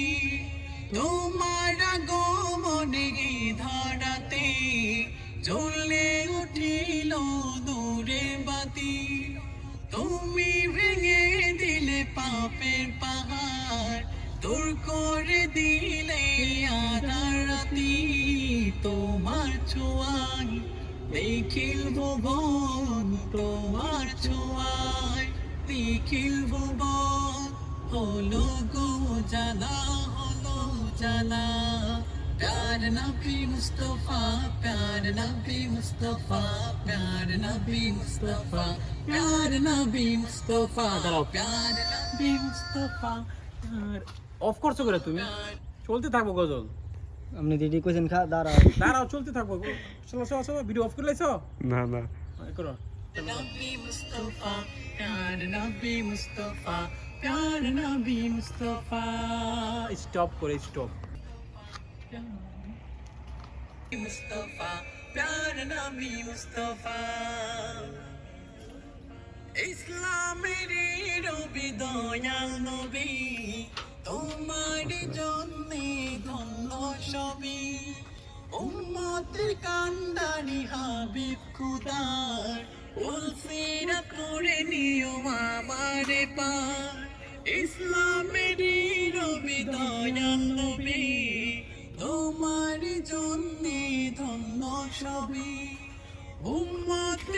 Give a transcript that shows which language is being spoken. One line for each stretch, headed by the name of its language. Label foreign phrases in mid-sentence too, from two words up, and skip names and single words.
Bangla: তোমার আগমনে ধরাতে জ্বলে উঠিল নূরের বাতি, তুমি ভেঙে দিলে পাপের পাহাড়, দূর করে দিলে আধার রাতি। তোমার ছোঁয়ায় দেখিল ভুবন, তোমার ছোঁয়ায় দেখিল ভুবন, হলো গো জালা, হলো জালা।
Urdu: پیار نبی مصطفیٰ، پیار نبی مصطفیٰ، پیار نبی مصطفیٰ، پیار نبی مصطفیٰ، پیار نبی مصطفیٰ.
Bangla: অফ করছো করে তুমি? চলতে থাকবো গজল। আপনি দিদি কোশ্চেন দাঁড়াও দাঁড়াও, চলতে থাকবো। চলো চলো চলো, ভিডিও অফ করে লাইছো? না না করো।
Urdu: نبی مصطفیٰ، پیار نبی مصطفیٰ، پیار نبی مصطفیٰ.
Bangla: স্টপ করে স্টপ।
Urdu: مصطفیٰ، پیار نبی مصطفیٰ.
Bangla: ইসলামের রবি দয়াল নবী, তোমার জন্যে ধন্য সবই। উম্মত কান্ডারি হাবিব খুদার উলসিরা করে নিও আমারে পার ইসলামের রবি দয়াল নবী তোমার জন্যে ধন্য সবই উম্মতের